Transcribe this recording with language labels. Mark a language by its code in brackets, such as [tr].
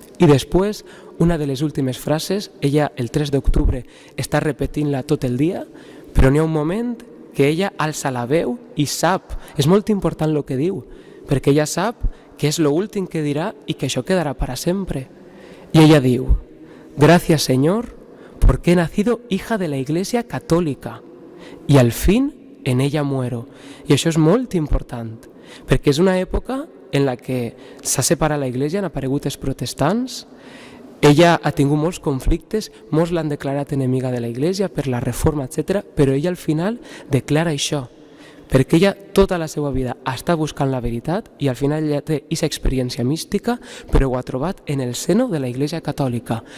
[ca] I després, una de les últimes frases, ella el 3 d'octubre està repetint-la tot el dia, però n'hi ha un moment que ella alça la veu i sap, és molt important el que diu, perquè ella sap que és l'últim que dirà i que això quedarà para sempre. [es] Y ella diu, gracias Señor, porque he nacido hija de la Iglesia Católica y al fin en ella muero. [ca] I això és molt important, perquè és una època en la que s'ha separat la Iglesia, han aparegut els protestants. Ella ha tingut molts conflictes, molts l'han declarat enemiga de la Iglesia per la reforma, etc. Però ella al final declara això, perquè ella tota la seva vida està buscant la veritat i al final ella té aquesta experiència mística, però ho ha trobat en el seno de la Iglesia Catòlica.